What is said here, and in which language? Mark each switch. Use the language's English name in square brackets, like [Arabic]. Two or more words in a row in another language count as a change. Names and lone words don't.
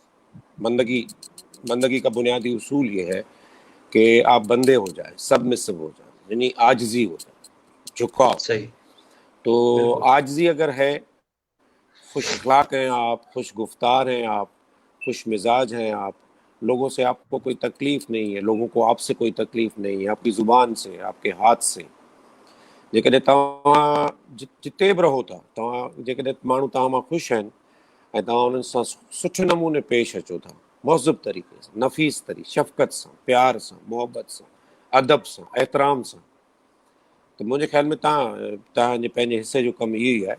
[Urdu] بندگی کا بنیادی اصول یہ ہے کہ آپ بندے ہو جائیں، سبمسو ہو جائیں، یعنی عاجزی ہو جائے، جھکاؤ۔ صحیح تو بالکل عاجزی اگر ہے، خوش اخلاق ہیں آپ، خوش گفتار ہیں آپ، خوش مزاج ہیں آپ، لوگوں سے آپ کو کوئی تکلیف نہیں ہے، لوگوں کو آپ سے کوئی تکلیف نہیں ہے، آپ کی زبان سے، آپ کے ہاتھ سے، [Sindhi] जेकॾहिं तव्हां जिते बि रहो था, तव्हां जेकॾहिं माण्हू तव्हां मां ख़ुशि आहिनि ऐं तव्हां उन्हनि सां सुठे नमूने पेश अचो था, मुहज़ब तरीक़े सां, नफ़ीस तरीक़े, शफ़क़त सां, प्यार सां, मोहबत सां, अदब सां, एतिराम सां, त मुंहिंजे ख़्याल में तव्हांजे पंहिंजे हिसे जो कमु इहो ई आहे।